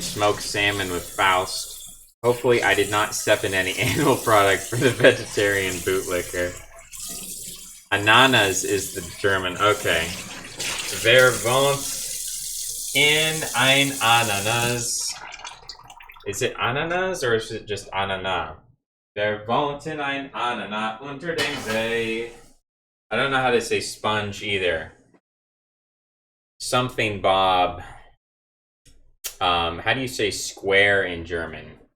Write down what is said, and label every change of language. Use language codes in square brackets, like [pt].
[en] Smoked salmon with Faust. Hopefully I did not step in any animal product for the vegetarian bootlicker. Ananas is the German. Okay. [de] Wer wohnt in ein Ananas? [en] Is it Ananas or is it just Anana? [de] Wer wohnt in ein Ananas unter dem See? [en] I don't know how to say sponge either. Something Bob. How do you say square in German?